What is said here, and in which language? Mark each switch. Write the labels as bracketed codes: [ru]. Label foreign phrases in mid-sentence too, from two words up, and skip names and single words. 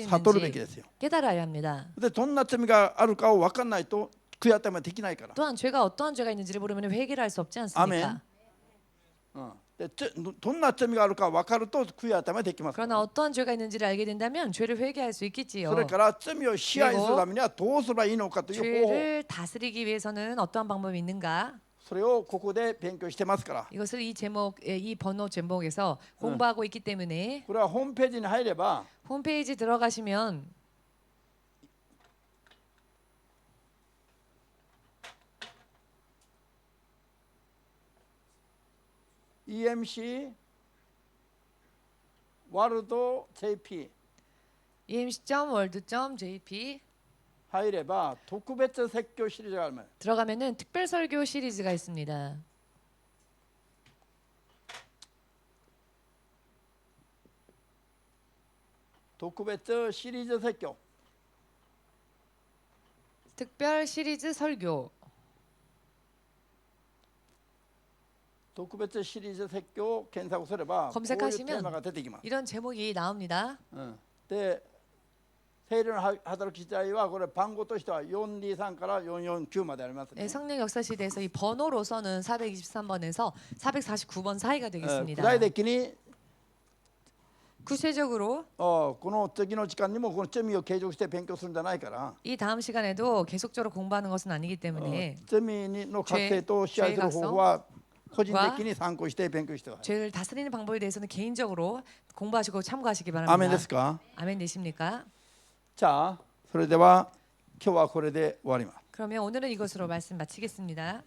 [ja] 悟るべき [ko] 있는지 [ja] ですよ。 [ko] 깨달아야 합니다. [ja] でどんな罪があるかを分かんないと悔い改めできないから。 [ko] 또한 죄가 어떠한 죄가 있는지를 모르면 회개를 할 수 없지 않습니까? [ja] でどんな罪があるか分かると悔い改めできますから。 [ko] 그러나 어떠한 죄가 있는지를 알게 된다면 죄를 회개할 수 [ja] そ [ko] 있겠지요. [ja] れから罪を支配するためにはどうすればいいのかという方法 [ko] 죄를 다스리기 위해서는 어떠한 방법이 있는가? [ja] それをここで勉強してますから。 [ko] 이것을 이 제목, 이 번호 제목에서 공부하고 있기 때문에 [ja] これはホームページに入れば [ko] 홈페이지 들어가시면 [ja] EMC ワールド JP emc.world.jp 入れば特別説教シリーズがあります。 [ko] 들어가면은 특별 설교 시리즈가 있습니다. [ja] 特別シリーズ説教 [ko] 특별 시리즈 설교 [ja] 特別シリーズ説教を検索すればこういうテ [ko] 검색하시면 [ja] ーマが出てきます。 [ko] 이런 제목이 나옵니다. [ja] で聖霊の働き自体はこれ番号としては423から449までありますね。 [ko] 네, 성령 역사 시대에서 이 번호로서는 423번에서 449번 사이가 [ja] 具 [ko] 되겠습니다. [ja] 体的に [ko] 구체적으로 [ja] この次の時間にもこの罪を継続して勉強するんじゃないから、 [ko] 이 다음 시간에도 계속적으로 공부하는 것은 아니기 때문에 [ja] 罪の覚醒と支配する方法は個人的に参考して勉強してください。 [ko] 죄를 다스리는 방법에 대해서는 개인적으로 공부하시고 참고하시기 [ja] アーメン [ko] 바랍니다. [ja] ですか？ [ko] 아멘 되십니까? [ja] じゃあそれでは今日はこれで終わります。 [ko] 그러면 오늘은 이것으로 말씀 마치겠습니다.